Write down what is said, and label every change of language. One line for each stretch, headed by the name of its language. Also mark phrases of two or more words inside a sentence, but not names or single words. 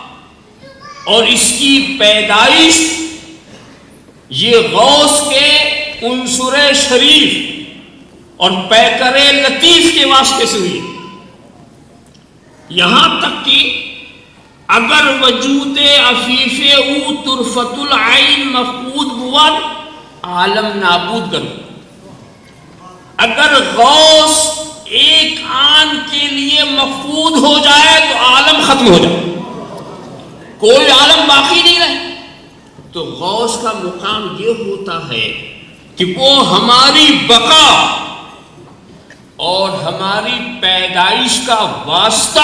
Urdu: اور اس کی پیدائش یہ غوث کے عنصر شریف اور پیکر لطیف کے واسطے سے ہوئی، یہاں تک کہ
Persian: اگر وجود عفیف او طرفت العین مفقود بود عالم نابود کر،
Urdu: اگر غوث ایک آن کے لیے مفقود ہو جائے تو عالم ختم ہو جائے، کوئی عالم باقی نہیں رہے۔ تو غوث کا مقام یہ ہوتا ہے کہ وہ ہماری بقا اور ہماری پیدائش کا واسطہ